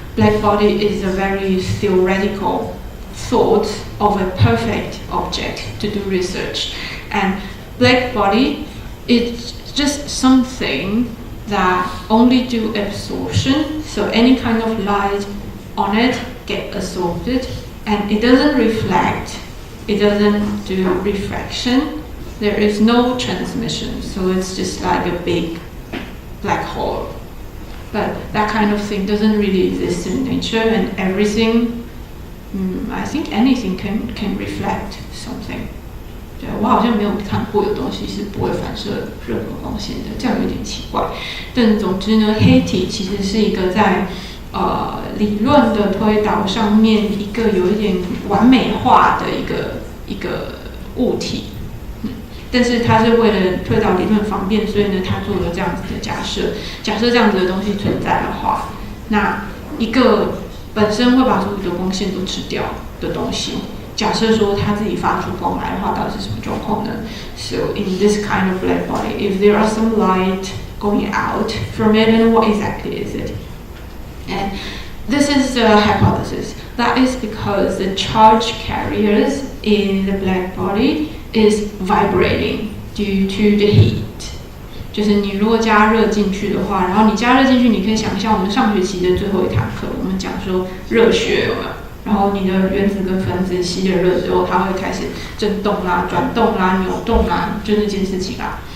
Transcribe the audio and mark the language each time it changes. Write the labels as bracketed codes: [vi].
[en] Black body is a very theoretical thought of a perfect object to do research, and black body is just something that only do absorption, so any kind of light on it get absorbed, and it doesn't reflect, it doesn't do refraction, there is no transmission, so it's just like a big black hole. But that kind of thing doesn't really exist in nature, and everything, I think anything can reflect something. [zh] 对，我好像没有看过有东西是不会反射任何光线的，这样有点奇怪。但总之呢，黑体其实是一个在理论的推导上面一个有一点完美化的一个物体。但是它是为了推导理论方便，所以呢，他做了这样子的假设。假设这样子的东西存在的话，那一个本身会把所有的光线都吃掉的东西，假设说它自己发出光来的话，到底是什么状况呢 ？ [en] So in this kind of black body, if there are some light going out from it, then what exactly is it? And this is the hypothesis. That is because the charge carriers in the black body is vibrating due to the heat. [zh] 就是你如果加热进去的话，然后你加热进去，你可以想象我们上学期的最后一堂课，我们讲说热学有没有？然后你的原子跟分子吸了热之后，它会开始震动啦、转动啦、扭动啦，就那件事情啦。